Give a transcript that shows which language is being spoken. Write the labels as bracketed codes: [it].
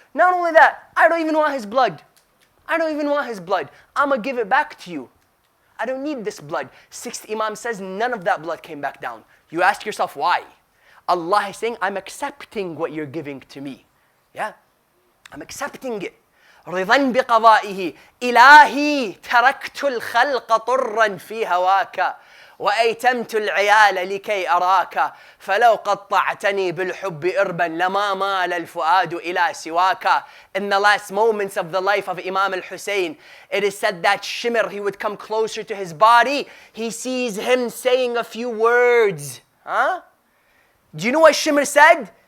[en] Not only that, I don't even want his blood. I don't even want his blood. I'm going to give it back to you. I don't need this blood. 6th Imam says none of that blood came back down. You ask yourself why? Allah is saying, I'm accepting what you're giving to me. Yeah, I'm accepting it. [ar] رضا بقضائه إلهي تركت الخلق طرا في هواك وأيتمت العيال لكي أراك فلو قطعتني بالحب إربا لما مال الفؤاد إلى سواك. [en] In the last moments of the life of Imam al-Husayn, it is said that Shimr, he would come closer to his body. He sees him saying a few words. Do you know what Shimr said?